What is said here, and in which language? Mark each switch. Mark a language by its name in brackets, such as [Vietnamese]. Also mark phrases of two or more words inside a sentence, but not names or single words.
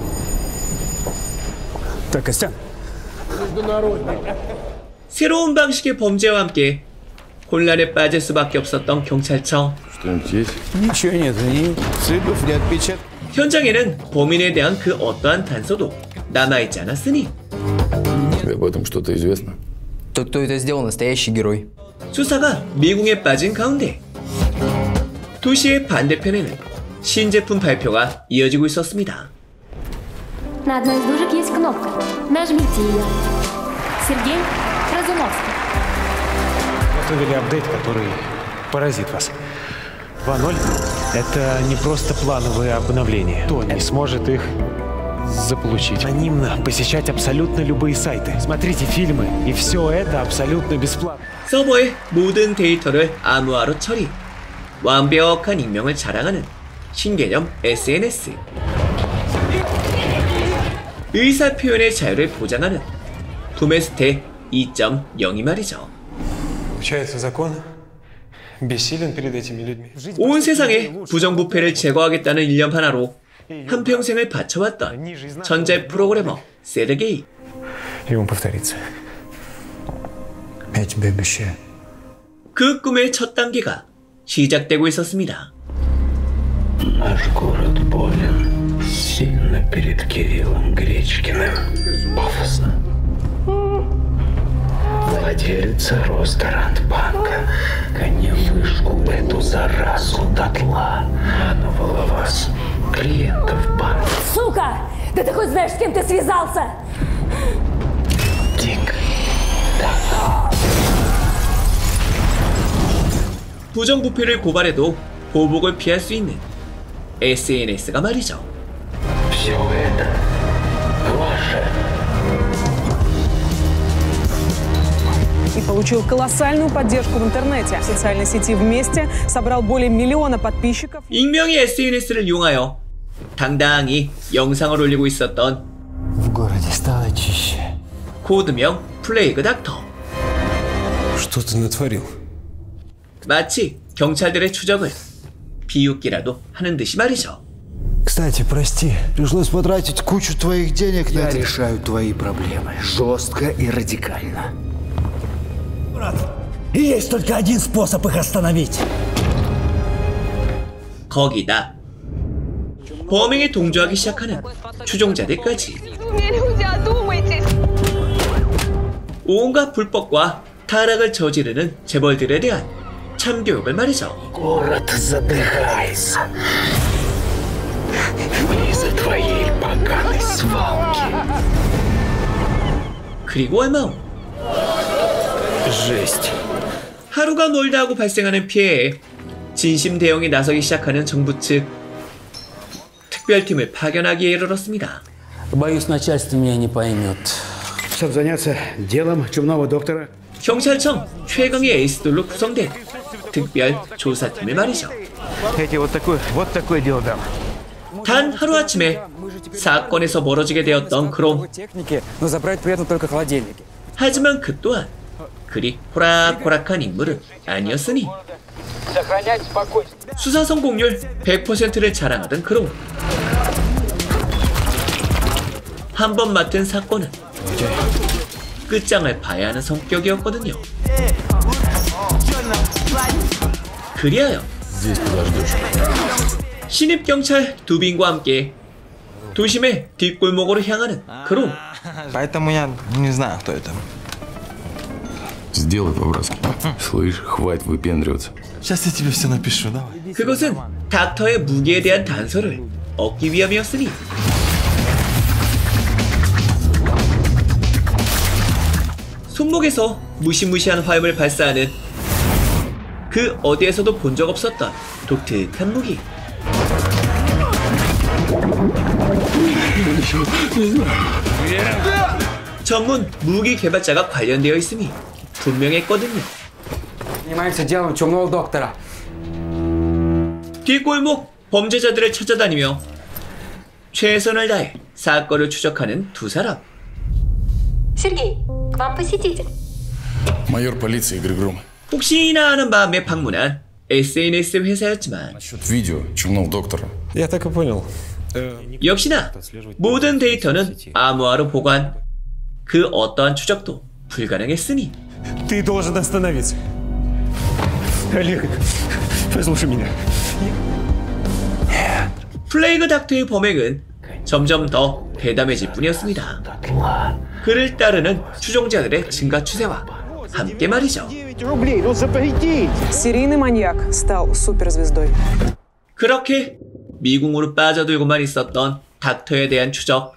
[Korean] 새로운 방식의 범죄와 함께 혼란에 빠질 수밖에 없었던 경찰청. 현장에는 범인에 대한 그 어떠한 단서도 남아있지 않았으니 [Russian] Тебе об этом что-то известно? Тот, кто это сделал, настоящий герой. [Korean] 수사가 미궁에 빠진 가운데 도시의 반대편에는 신제품 발표가 이어지고 있었습니다. [Russian] На одной из дужек есть кнопка. Нажмите ее. Сергей Разумовский. Готовили апдейт, который поразит вас. 2.0 — это не просто плановые обновления. Кто не сможет их заполучить? Анонимно посещать абсолютно любые сайты. Смотрите фильмы, и все это абсолютно бесплатно. [Korean] 서버의 모든 데이터를 암호화로 처리. 완벽한 익명을 자랑하는 신개념 SNS. 의사 표현의 자유를 보장하는 부메스테 2.0이 말이죠. [Russian] Получается, закон бессилен перед этими людьми. [Korean] 온 세상에 부정부패를 제거하겠다는 일념 하나로 한평생을 바쳐왔던 천재 프로그래머 세르게이. [Russian] И он повторится. Я тебе обещаю. [Korean] 그 꿈의 첫 단계가 시작되고 있었습니다. [Russian] Наш город болен сильно перед Кириллом Гречкиным. Пафосно. Владелец Росгарантбанка гонял вышку эту заразу дотла. Обманывала вас, клиентов банка. Сука! Да ты хоть знаешь, с кем ты связался? Дик. [Korean] 부정부패를 고발해도 보복을 피할 수 있는 SNS가 말이죠. [Russian] И получил колоссальную поддержку в интернете. В социальной сети «Вместе» собрал более 1 миллиона подписчиков. [Korean] 익명의 SNS를 이용하여 당당히 영상을 올리고 있었던 [Russian] В городе стало чище. [Korean] 코드명 플레이그 닥터. [Russian] Что ты натворил? [Korean] 마치 경찰들의 추적을 비웃기라도 하는 듯이 말이죠. [Russian] Кстати, прости, пришлось потратить кучу твоих денег на Я это. решаю твои проблемы жестко и радикально. И есть только один способ их остановить. [Korean] 거기다 범행에 동조하기 시작하는 추종자들까지. 온갖 불법과 타락을 저지르는 재벌들에 대한 참교육을 말이죠. [Russian] Город задыхается. Из-за твоей поганой свалки. [Korean] 그리고 얼마 후 하루가 멀다 하고 발생하는 피해에 진심 대응에 나서기 시작하는 정부 측. 특별팀을 파견하기에 이르렀습니다. [Russian] Боюсь, начальство меня не поймет. Чтобы заняться делом чумного доктора. [Korean] 경찰청 최강의 에이스들로 구성된 특별 조사팀을 말이죠. [Russian] Эти вот такое дело дам. [Korean] 단 하루아침에 사건에서 멀어지게 되었던 크롬. [Russian] Но забрать при этом только холодильники. [Korean] 하지만 그 또한 그리 호락호락한 인물은 아니었으니 수사 성공률 100%를 자랑하던 크롬. 한 번 맡은 사건은 끝장을 봐야 하는 성격이었거든요. 그리하여 신입경찰 두빈과 함께 도심의 뒷골목으로 향하는 크롬. [Russian] Поэтому я не знаю, кто это. Сделай по-братски. Слышь, хватит выпендриваться. Сейчас я тебе все напишу, давай. [Korean] 그것은 닥터의 무기에 대한 단서를 얻기 위함이었으니 손목에서 무시무시한 화염을 발사하는 그 어디에서도 본 적 없었던 독특한 무기. 전문 무기 개발자가 관련되어 있음이 분명했거든요. [Russian] Занимаемся делом чумного доктора. [Korean] 뒷골목 범죄자들을 찾아다니며 최선을 다해 사건을 추적하는 두 사람. [Russian] Сергей, к вам посетитель. Майор полиции Игорь Гром. [Korean] 혹시나 하는 마음에 방문한 SNS 회사였지만 [Russian] Насчет видео чумного доктора. Я так и понял. [Korean] 역시나 모든 데이터는 암호화로 보관. 그 어떠한 추적도 불가능했으니 [Russian] Ты должен остановиться. Олег, послушай меня. [Korean] 플레이그 닥터의 범행은 점점 더 대담해질 뿐이었습니다. 그를 따르는 추종자들의 증가 추세와 함께 말이죠. [Russian] Серийный маньяк стал суперзвездой. [Korean] 그렇게 미궁으로 빠져들고만 있었던 닥터에 대한 추적.